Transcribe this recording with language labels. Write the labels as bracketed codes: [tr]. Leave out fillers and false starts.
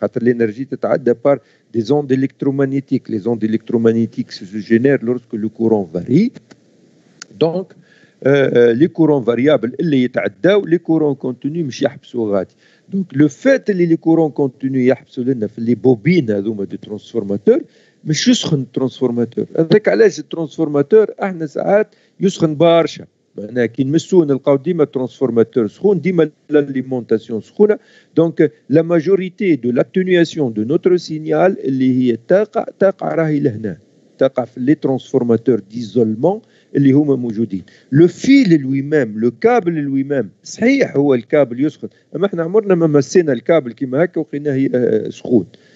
[fr] L'énergie est par des ondes électromagnétiques. Les ondes électromagnétiques se génèrent lorsque le courant varie. Donc, les courants variables, les courants continus, [ar] مش يحبسوا غادي. [fr] Donc, le fait que les courants continus [ar] يحبسوا لنا في [fr] les bobines [ar] هذوما [fr] de transformateurs, [ar] مش يسخن الترانسفورماتور. هذاك علاش الترانسفورماتور احنا ساعات يسخن برشا. معناها كي نمسوه نلقاو ديما الترانسفورماتور سخون، ديما l'alimentation سخونه. [fr] Donc, la majorité de l'atténuation de notre signal [ar] اللي هي تقع راهي لهنا. تقع في [fr] les transformateurs d'isolement [ar] اللي هما موجودين. لو فيل [fr] lui-même, [ar] لو كابل lui-même صحيح هو الكابل يسخن، اما احنا عمرنا ما مسينا الكابل كيما هكا وقيناه سخون.